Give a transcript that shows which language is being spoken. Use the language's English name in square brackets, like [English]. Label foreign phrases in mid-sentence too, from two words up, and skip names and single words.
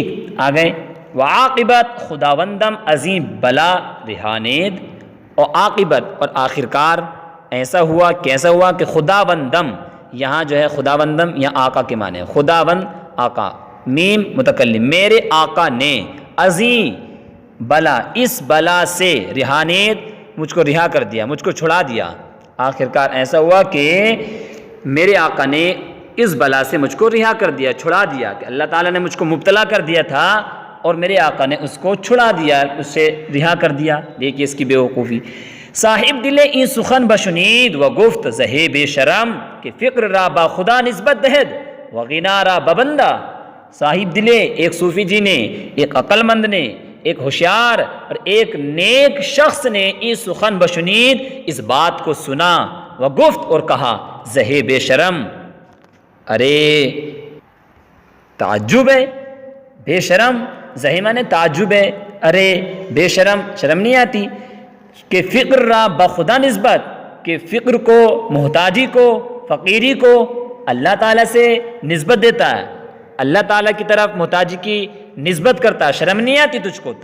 [Urdu] آگئے، [Persian] وعاقبت خداوندم عظیم بلا رہانید، [Urdu] اور عاقبت اور آخرکار ایسا ہوا، کیسا ہوا کہ خداوندم، یہاں جو ہے خداوندم یہاں آقا کے معنی ہے، خداوند آقا، میم متکلم، میرے آقا نے، عظیم بلا، اس بلا سے، رہانید مجھ کو رہا کر دیا، مجھ کو چھڑا دیا۔ آخرکار ایسا ہوا کہ میرے آقا نے اس بلا سے مجھ کو رہا کر دیا، چھڑا دیا، کہ اللہ تعالیٰ نے مجھ کو مبتلا کر دیا تھا اور میرے آقا نے اس کو چھڑا دیا، اس سے رہا کر دیا۔ دیکھیے اس کی بے وقوفی۔ [Persian] صاحب دلے این سخن بشنید و گفت زہے بے شرم، کہ فکر را با خدا نسبت دہد و غنا را ببندہ۔ صاحب دلے [Urdu] ایک صوفی جی نے، ایک عقل مند نے، ایک ہوشیار اور ایک نیک شخص نے [Persian] این سخن [Urdu] بشنید، اس بات کو سنا، [Persian] و گفت [Urdu] اور کہا، [Persian] زہے بے شرم، [Urdu] ارے تعجب ہے، بے شرم، زہی مانے تعجب ہے، ارے بے شرم، شرم نہیں آتی کہ [Persian] فقر را بخدا نسبت، [Urdu] کہ فقر کو، محتاجی کو، فقیری کو اللہ تعالیٰ سے نسبت دیتا ہے، اللہ تعالیٰ کی طرف محتاجی کی نسبت کرتا ہے، شرم نہیں آتی تجھ کو؟